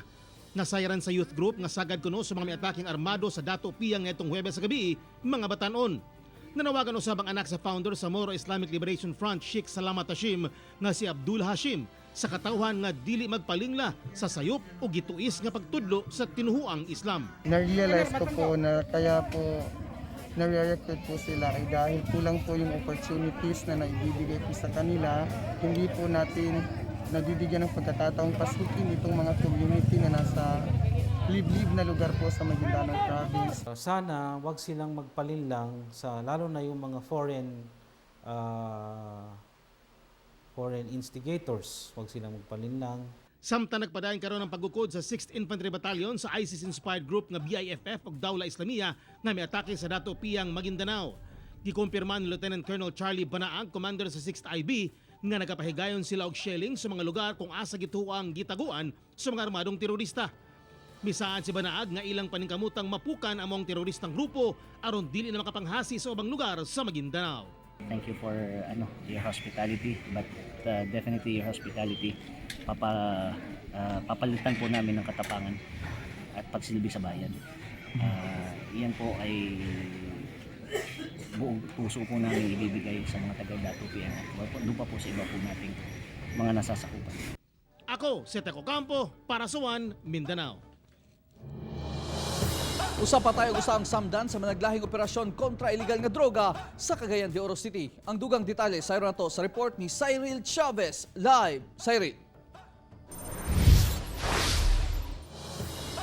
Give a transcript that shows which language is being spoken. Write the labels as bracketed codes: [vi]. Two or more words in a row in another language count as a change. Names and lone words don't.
[ceb] Nasayaran sa youth group nga sagad kuno sa mga miataking armado sa Dato Piyang nitong Huwebes sa gabi, mga batanon. Nanawagan usab ang anak sa founder sa Moro Islamic Liberation Front, Sheikh Salamat Hashim, nga si Abdul Hashim, sa katawhan nga dili magpalingla sa sayop o gituis nga pagtudlo sa tinuhuang Islam. [tl] Na-realize ko po na kaya po nare-recruit po sila ay dahil kulang po yung opportunities na naibibigay po sa kanila. Hindi po natin nabibigyan ng pagkakataong pasukin itong mga community na nasa liblib na lugar po sa Maguindanao Province. Sana wag silang magpalinlang sa lalo na yung mga [en] foreign instigators, [tl] wag silang magpalinlang. [ceb] Samtang nagpadayon karon ang pagukod sa 6th Infantry Battalion sa [en] ISIS-inspired group [ceb] nga BIFF ug Dawla Islamia nga miatake sa Dato Piyang, Maguindanao. Gikumpirma ni Lieutenant Colonel Charlie Banaang, commander sa 6th IB, nga nagapahigayon sila og shelling sa mga lugar kung asa gituang gitaguan sa mga armadong terorista. Misaan si Banaag nga ilang paningkamutang mapukan among teroristang grupo aron dili na makapanghasi sa ubang lugar sa Maguindanao. [en] Thank you for your hospitality, but definitely your hospitality [tl] papalitan po namin ng katapangan at pagsilbi sa bayan. Iyan po ay buong puso po namin ibibigay sa mga taga-Dato Piyang at doon pa po sa iba po nating mga nasasakupan. [ceb] Ako si Teco Campo para sa One Mindanao. Usa pa tayo usang samdan sa managlahing operasyon kontra illegal nga droga sa Cagayan de Oro City. Ang dugang detalye sa nato sa report ni Cyril Chavez. Live, Cyril.